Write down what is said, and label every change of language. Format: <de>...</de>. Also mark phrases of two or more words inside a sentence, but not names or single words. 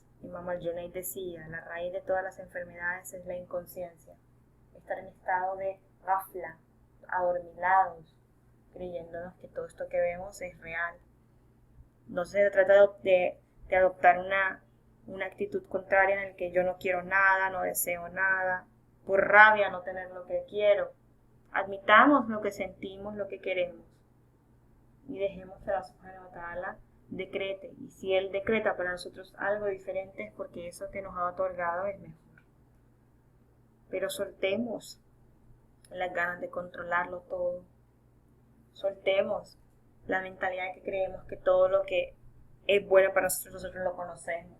<es>Imam al-Junayd decía, la raíz de todas las enfermedades es la inconsciencia, estar en estado de ghafla, adormilados, creyéndonos que todo esto que vemos es real. No se trata de adoptar una actitud contraria en la que yo no quiero nada, no deseo nada, por rabia no tener lo que quiero. Admitamos lo que sentimos, lo que queremos y dejemos que Allah</es> <ar>سبحانه وتعالى</ar> <es>decrete. Y si Él decreta para nosotros algo diferente es porque eso que nos ha otorgado es mejor. Pero soltemos las ganas de controlarlo todo. Soltemos la mentalidad de que creemos que todo lo que es bueno para nosotros lo conocemos.</es>